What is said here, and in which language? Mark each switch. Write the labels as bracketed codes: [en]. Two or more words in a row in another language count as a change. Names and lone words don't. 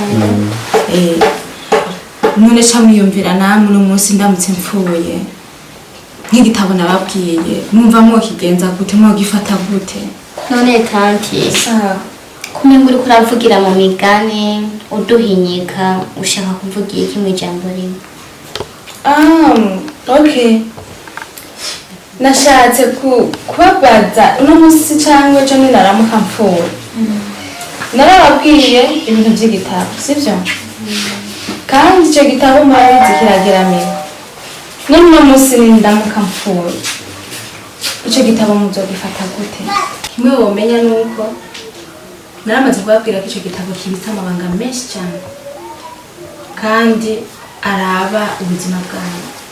[rn] none ca mwiyumvira namwe uno munsi ndamutse mfuye nk'igitabo nababwiye mwumva mwokigenza gute mwogifata gute none tanti kumenga uriko uravugira mu migani uduhinyika ushaka kuvugira iki mu ijambo rimwe okay nashatse kubabaza uno munsi cyangwa ejo ninaramuka mfuye narababwiye ibintu by'igitabo sibyo kandi icyo gitabo murabizi kirageramiwe none uno munsi nindamuka mfuye icyo gitabo muzogifata gute kimwe womenya nuko naramaze kubabwira ko icyo gitabo kibitse amabanga menshi cyane kandi araba ubuzima bwanyu